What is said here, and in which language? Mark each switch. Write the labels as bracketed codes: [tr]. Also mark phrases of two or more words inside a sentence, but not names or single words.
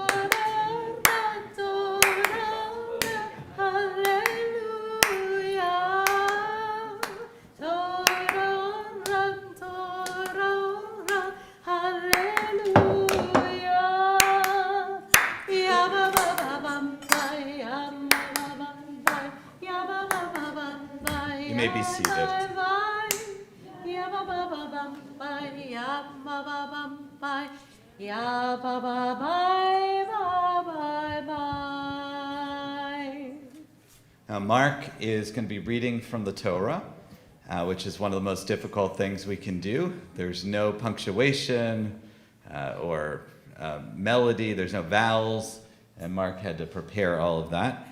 [en] Torah, Torah, hallelujah. Torah, Torah, hallelujah. Ya ba ba ba bam ba, ya ba ba bam ba, ya ba ba ba bam ba. You may be seated. Ya ba ba ba bam ba, ya ba ba bam ba. Ya ba ba bye bye bye bye. Now, Marc is going to be reading from the Torah, which is one of the most difficult things we can do. There's no punctuation or melody, there's no vowels, and Marc had to prepare all of that.